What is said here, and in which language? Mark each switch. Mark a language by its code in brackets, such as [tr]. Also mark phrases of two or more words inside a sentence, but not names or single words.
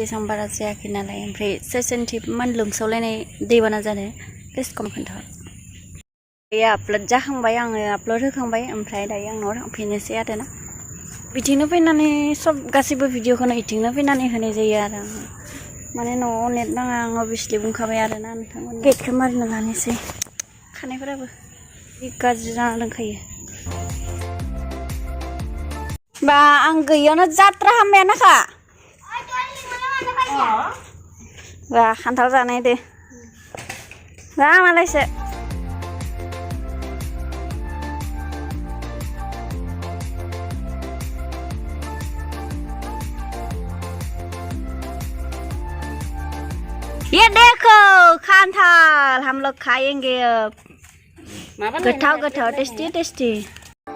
[brx] एसेबां बारा जायाखै नालाय ओमफ्राय सोरनिथिं मान लोमसावलायनाय दैबाना जादों [en] please comment [brx] खोन्था आपल'ड जाखांबाय आङो आपल'ड होखांबाय ओमफ्राय दायो आं न'आव थांफिननोसै आरोना बिथिंनो फैनानै सब गासैबो भिडिअखौनो बिथिंनो फैनानै होनाय जायो आरो आङो माने न'आव नेट नाङा आं अभियासलि बुंखाबाय आरोना नोंथांमोन गेटखौ मारिना लानोसै खानायफोराबो गाज्रि जाना दंखायो बा आं गैयावनो जात्रा हामबायानोखा वा खान्थाल जानाय दे जा मालायसो [hi] ये देखो खान्थाल हम लोग खाएंगे अब [brx] गोथाव गोथाव [en] tasty tasty